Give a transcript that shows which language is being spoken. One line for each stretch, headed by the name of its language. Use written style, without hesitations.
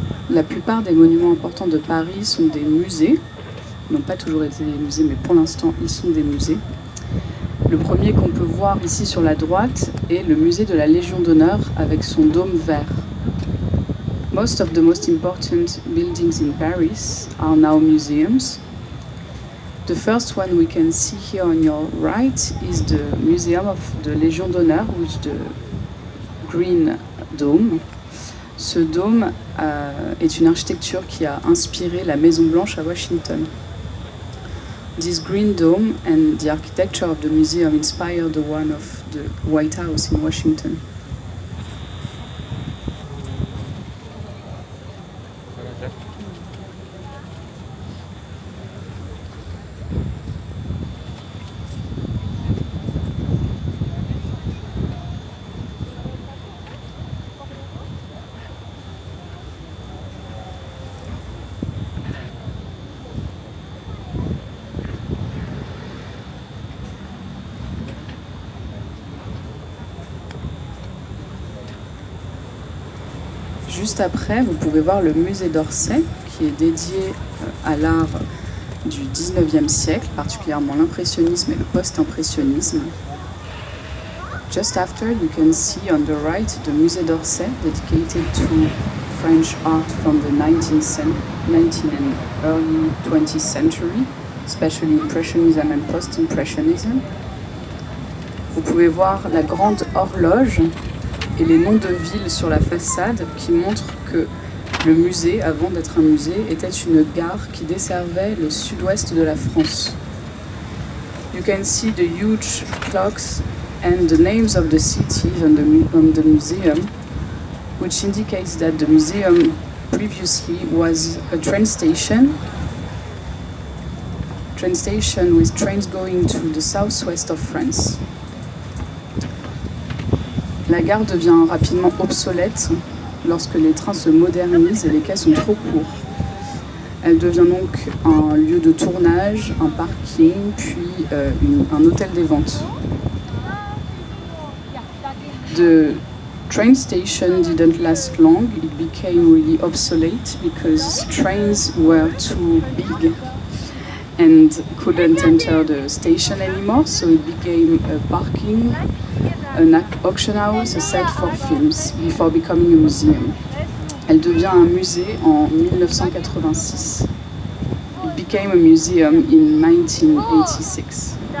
French: La plupart des monuments importants de Paris sont des musées. Ils n'ont pas toujours été des musées, mais pour l'instant, ils sont des musées. Le premier qu'on peut voir ici sur la droite est le musée de la Légion d'honneur avec son dôme vert.
English: Most of the most important buildings in Paris are now museums. The first one we can see here on your right is the Museum of the Légion d'honneur, with the green dome.
French: Ce dôme est une architecture qui a inspiré la Maison Blanche à Washington.
English: This green dome and the architecture of the museum inspired the one of the White House in Washington.
French: Juste après, vous pouvez voir le musée d'Orsay, qui est dédié à l'art du 19e siècle, particulièrement l'impressionnisme et le post-impressionnisme.
English: Just after, you can see on the right the Musée d'Orsay, dedicated to French art from the 19th and early 20th century, especially Impressionism and Post-Impressionism.
French: Vous pouvez voir la grande horloge et les noms de villes sur la façade qui montrent que le musée, avant d'être un musée, était une gare qui desservait le sud-ouest de la France.
English: You can see the huge clocks and the names of the cities on the museum, which indicates that the museum previously was a train station with trains going to the southwest of France.
French: La gare devient rapidement obsolète lorsque les trains se modernisent et les quais sont trop courts. Elle devient donc un lieu de tournage, un parking, puis un hôtel des ventes.
English: The train station didn't last long. It became really obsolete because trains were too big and couldn't enter the station anymore, so it became a parking, an auction house, a set for films, before becoming a museum.
French: Elle devient un musée en 1986.
English: It became a museum in 1986.